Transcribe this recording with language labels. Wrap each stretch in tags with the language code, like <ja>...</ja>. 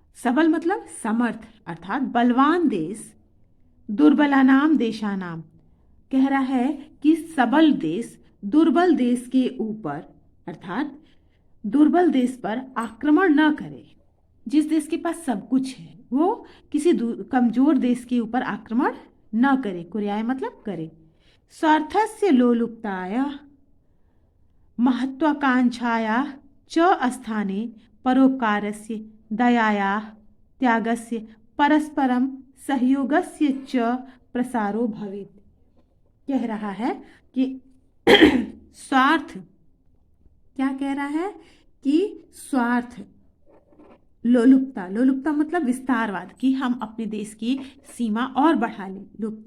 <hi>सबल मतलब समर्थ अर्थात बलवान देश, दुर्बलानाम देशानाम, कह रहा है कि सबल देश दुर्बल देश के ऊपर अर्थात दुर्बल देश पर आक्रमण न करे। जिस देश के पास सब कुछ है वो किसी कमजोर देश के ऊपर आक्रमण न करे, कुर्याय मतलब करे।</hi> <sa>स्वार्थस्य लोलुपताय महत्वाकांक्षाया च स्थाने परोपकारस्य दयायाः त्यागस्य परस्परम सहयोगस्य च प्रसारो भवेत्।</sa> <hi>कह रहा है कि स्वार्थ, क्या कह रहा है कि स्वार्थ, लोलुपता, लोलुपता मतलब विस्तारवाद, कि हम अपने देश की सीमा और बढ़ा लें।</hi>